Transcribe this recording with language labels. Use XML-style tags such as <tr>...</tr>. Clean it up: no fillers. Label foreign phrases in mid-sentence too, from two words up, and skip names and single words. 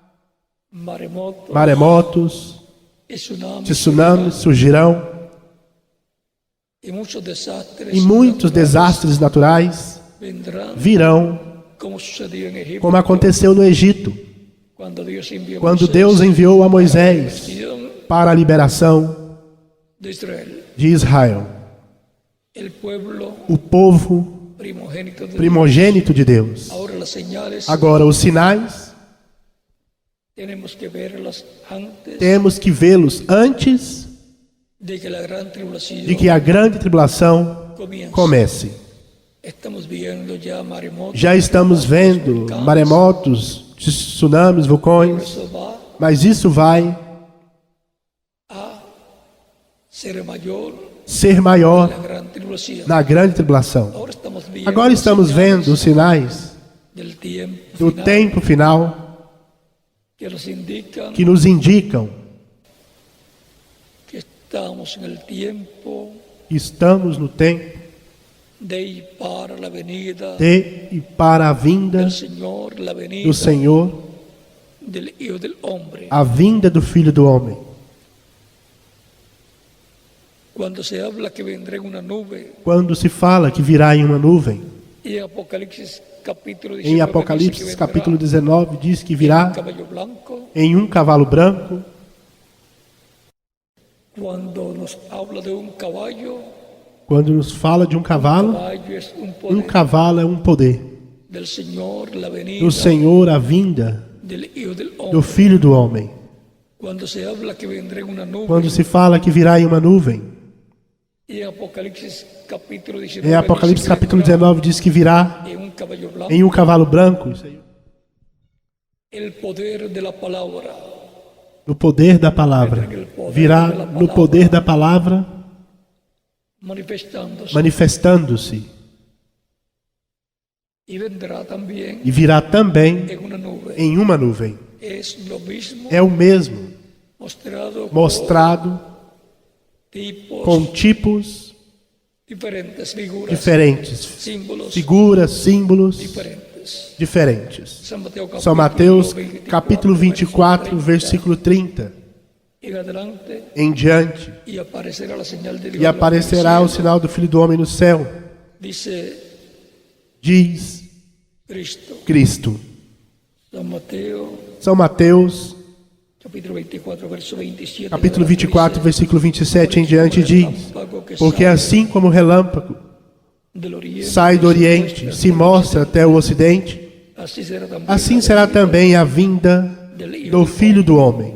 <pt>maremotos, tsunamis surgirão, e muitos desastres naturais virão, como aconteceu no Egito, quando Deus enviou a Moisés para a liberação de Israel, o povo primogênito de Deus. Agora, os sinais temos que vê-los antes de que a grande tribulação comece.</pt> <es>estamos viendo ya maremotos,</es> <pt>Já estamos vendo maremotos, tsunamis, vulcões,</pt> <es>eso va</es> <pt>mas isso vai</pt> <es>ser mayor</es> <pt>ser</pt> <es>en</es> <pt>maior</pt> <es>la gran tribulación.</es> <pt>na grande tribulação. Agora estamos vendo os sinais</pt> <es>del tiempo</es> <pt>do final tempo final</pt> <es>que nos indican</es> <pt>que nos indicam</pt> <es>que estamos en el tiempo</es> <pt>que estamos no tempo</pt> <es>de ir para la venida</es> <pt>de e para a vinda</pt> <es>del Señor, la venida</es> <pt>do Senhor,</pt> <es>del Hijo del Hombre.</es> <pt>a vinda do Filho do Homem.</pt> <es>Cuando se habla que vendrá en una nube,</es> <pt>Quando se fala que virá em uma nuvem,</pt> <es>y en Apocalipsis capítulo 19</es> <pt>em Apocalipse</pt> <es>dice que</es> <pt>capítulo</pt> <es>vendrá</es> <pt>19 diz que</pt> <es>en un</es> <pt>virá</pt> <es>caballo blanco.</es> <pt>em um cavalo branco.</pt> <es>Cuando nos habla de un caballo,</es> <pt>Quando nos fala de um cavalo,</pt> <es>caballo es un poder</es> <pt>um cavalo é um poder</pt> <es>del Señor, la venida</es> <pt>do Senhor, a vinda</pt> <es>del Hijo del</es> <pt>do</pt> <es>Hombre.</es> <pt>Filho do Homem.</pt> <es>Cuando se habla que vendrá en una nube,</es> <pt>Quando se fala que virá em uma nuvem,</pt> <es>y en Apocalipsis capítulo 19</es> <pt>em Apocalipse</pt> <es>dice que</es> <pt>capítulo</pt> <es>vendrá</es> <pt>19 diz que virá</pt> <es>en un caballo blanco.</es> <pt>em um cavalo branco. Isso aí.</pt> <es>El poder de la palabra,</es> <pt>No poder da palavra. Virá no poder da palavra,</pt> <es>manifestándose,</es> <pt>manifestando-se.</pt> <es>y vendrá también</es> <pt>E virá também</pt> <es>en una nube.</es> <pt>em uma nuvem.</pt> <es>Es lo mismo</es> <pt>É o mesmo,</pt> <es>mostrado</es> <pt>mostrado</pt> <es>con tipos</es> <pt>com tipos</pt> <es>diferentes, figuras,</es> <pt>diferentes,</pt> <es>símbolos</es> <pt>figuras, símbolos</pt> <es>diferentes.</es> <pt>diferentes. São Mateus Capítulo 24, versículo 30</pt> <es>en adelante,</es> <pt>em diante.</pt> <es>y aparecerá la señal del</es> <pt>E</pt> <es>Hijo del</es> <pt>aparecerá</pt> <es>Hombre</es> <pt>o sinal do Filho do Homem no céu,</pt> <es>en el cielo. Dice</es> <pt>diz</pt> <es>Cristo.</es> <pt>Cristo. São Mateus Capítulo 24,</pt> <es>verso 27.</es> <pt>capítulo 24, versículo 27 em diante diz: Porque assim como o relâmpago sai do Oriente, se mostra até o Ocidente, assim será também a vinda do Filho do Homem.</pt>